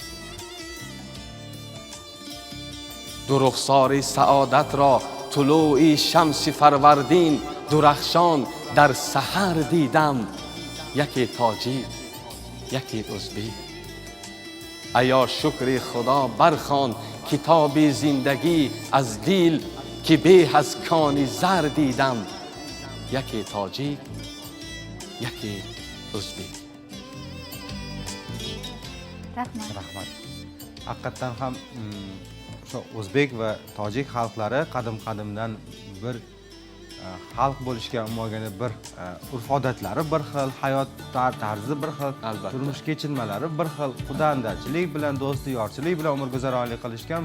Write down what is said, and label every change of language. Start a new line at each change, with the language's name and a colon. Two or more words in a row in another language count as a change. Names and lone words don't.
Tajik: دو رخسار سعادت را، طلوع شمس فروردین درخشان در سحر دیدم، یکی تاجیک یکی ازبک. ایا شکر خدا برخوان کتاب زندگی از دل، که به از کان زر دیدم، یکی تاجیک یکی ازبek.
Uzbek: Rahmat. Haqiqatan ham o'sha o'zbek va tojik xalqlari qadim-qadimdan bir xalq bo'lishga umagani bir urf-odatlari bir xil, hayot tarzi bir xil, turmush kechinmalari bir xil, xudandachilik bilan, do'sti yorchilik bilan umr guzaronlik qilishgan.